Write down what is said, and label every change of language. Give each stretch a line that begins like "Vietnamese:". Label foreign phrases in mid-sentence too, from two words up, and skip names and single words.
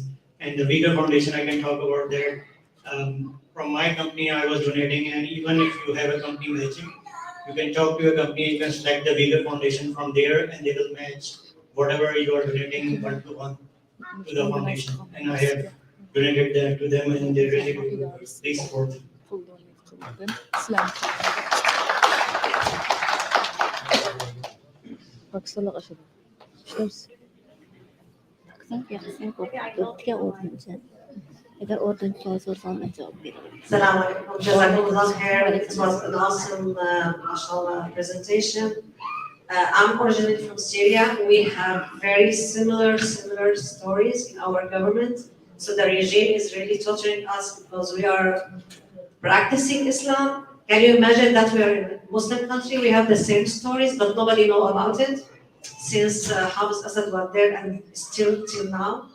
English: And the Uyghur Foundation, I can talk about that. From my company, I was donating, and even if you have a company matching, you can talk to your company, you can select the Uyghur Foundation from there, and they will match whatever you are donating 1-to-1 to the foundation. And I have donated that to them, and they really do. They support.
Turkish: Baksana aşağıda. İşte
Arabic: السلام عليكم. جزاك الله خير.
English: It was an awesome, mashallah, presentation. I'm originally from Syria. We have very similar stories in our government. So the regime is really torturing us because we are practicing Islam, Can you imagine that we are in a Muslim country, we have the same stories, but nobody know about it since Hafiz Assad was there and still till now.